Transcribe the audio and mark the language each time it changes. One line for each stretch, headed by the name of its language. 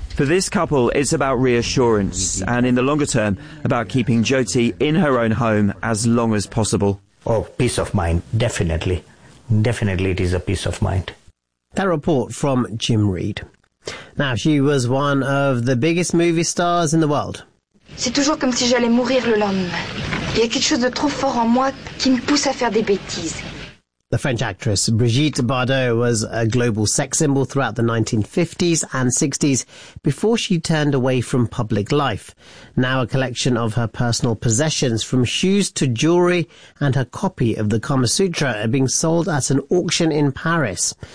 English: For this couple, it's about reassurance, and in the longer term, about keeping Jyoti in her own home as long as possible. Oh, peace of mind, definitely. Definitely it is a peace of mind. That report from Jim Reed. Now, she was one of the biggest movie stars in the world.
French: C'est toujours comme si j'allais mourir le lendemain. Il y a quelque chose de trop fort en moi qui me pousse à faire des bêtises.
English: The French actress Brigitte Bardot was a global sex symbol throughout the 1950s and 60s before she turned away from public life. Now a collection of her personal possessions, from shoes to jewellery and her copy of the Kama Sutra, are being sold at an auction in Paris.